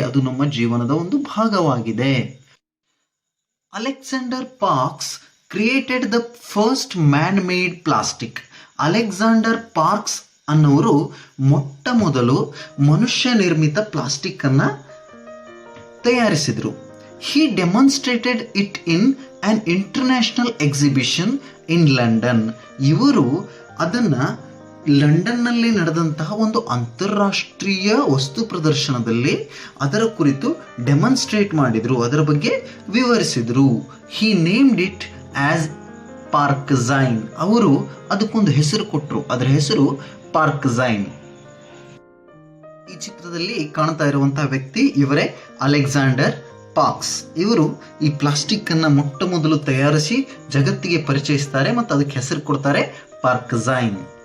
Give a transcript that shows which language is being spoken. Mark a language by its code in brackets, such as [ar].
[kn] ಅದು ನಮ್ಮ ಜೀವನದ ಒಂದು ಭಾಗವಾಗಿದೆ. [en] Alexander Parkes created the first man made plastic. [kn] Alexander parks ಅನ್ನೋರು ಮೊಟ್ಟ ಮೊದಲು ಮನುಷ್ಯ ನಿರ್ಮಿತ ಪ್ಲಾಸ್ಟಿಕ್ ಅನ್ನ ತಯಾರಿಸಿದರು. [en] He demonstrated it in an international exhibition in London. [kn] ಇವರು ಅದನ್ನು ಲಂಡನ್ನಲ್ಲಿ ನಡೆದಂತಹ ಒಂದು ಅಂತಾರಾಷ್ಟ್ರೀಯ ವಸ್ತು ಪ್ರದರ್ಶನದಲ್ಲಿ ಅದರ ಕುರಿತು ಡೆಮಾನ್ಸ್ಟ್ರೇಟ್ ಮಾಡಿದರು, ಅದರ ಬಗ್ಗೆ ವಿವರಿಸಿದರು. [en] He named it as Parkesine. [kn] ಅವರು ಅದಕ್ಕೊಂದು ಹೆಸರು ಕೊಟ್ಟರು, ಅದರ ಹೆಸರು ಪಾರ್ಕ್ಝೈನ್. ಈ ಚಿತ್ರದಲ್ಲಿ ಕಾಣ್ತಾ ಇರುವಂತಹ ವ್ಯಕ್ತಿ ಇವರೇ ಅಲೆಕ್ಸಾಂಡರ್ ಪಾರ್ಕ್ಸ್. ಇವರು ಈ ಪ್ಲಾಸ್ಟಿಕ್ ಅನ್ನ ಮೊಟ್ಟ ಮೊದಲು ತಯಾರಿಸಿ ಜಗತ್ತಿಗೆ ಪರಿಚಯಿಸ್ತಾರೆ ಮತ್ತು ಅದಕ್ಕೆ ಹೆಸರು ಕೊಡ್ತಾರೆ ಪಾರ್ಕ್ಝೈನ್.